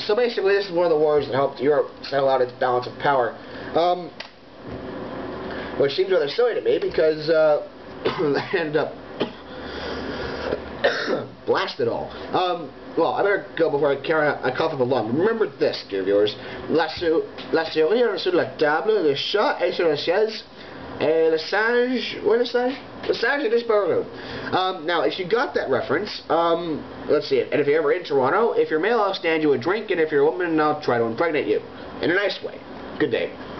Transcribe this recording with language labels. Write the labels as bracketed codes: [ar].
[en] So basically, this is one of the wars that helped Europe settle out its balance of power. Which seems rather silly to me because they ended up blasted all. Well, I better go before I cough up a lung. Remember this, dear viewers. [fr] La souris sur la table, le chat est sur la chaise, et le singe, [en] what is that? [fr] Le singe est disparu. [en] Now, if you got that reference, let's see it. And if you're ever in Toronto, if you're male, I'll stand you a drink, and if you're a woman, I'll try to impregnate you. In a nice way. Good day.